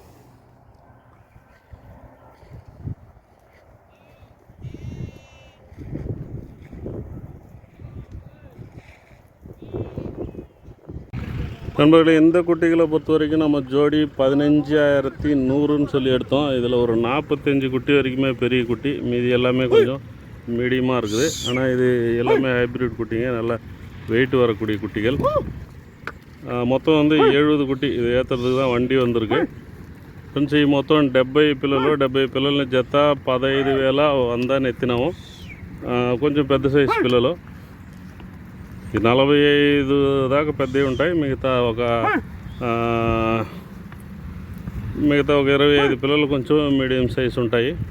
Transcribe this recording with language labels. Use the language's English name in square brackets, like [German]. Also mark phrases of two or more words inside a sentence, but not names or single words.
[Tamil] நண்பர்களே, இந்த குட்டிகளை பொறுத்த வரைக்கும் நம்ம ஜோடி 15,100ன்னு சொல்லி எடுத்தோம். இதில் ஒரு 45 குட்டி வரைக்குமே பெரிய குட்டி. மீதி எல்லாமே கொஞ்சம் மீடியமாக இருக்குது. ஆனால் இது எல்லாமே ஹைப்ரிட் குட்டிங்க. நல்லா வெயிட் வரக்கூடிய குட்டிகள். మొత్తం வந்து 70 குட்டி. இது ஏற்றுறதுக்கு தான் வண்டி வந்திருக்கு. [Telugu] ఫ్రెండ్స్, ఈ మొత్తం 70 పిల్లల్ని జత 15,100 ఎత్తినాము. కొంచెం పెద్ద సైజు పిల్లలు. ఈ 45 దాకా పెద్దవి ఉంటాయి. మిగతా ఒక మిగతా ఒక 25 పిల్లలు కొంచెం మీడియం సైజు ఉంటాయి.